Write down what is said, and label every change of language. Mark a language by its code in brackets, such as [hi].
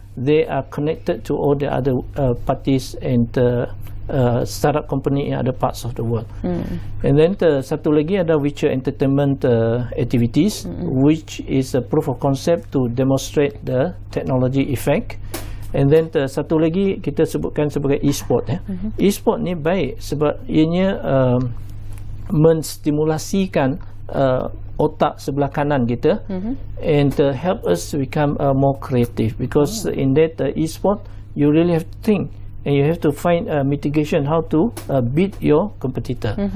[en] they are connected to all the other parties and startup company in other parts of the world. And then [ms] satu lagi ada [en] virtual entertainment activities, which is a proof of concept to demonstrate the technology effect. And then [ms] satu lagi kita sebutkan sebagai e-sport. E-sport ni baik sebab ianya menstimulasikan otak sebelah kanan kita [en] and help us become more creative, because in that e-sport you really have to think and you have to find mitigation how to beat your competitor.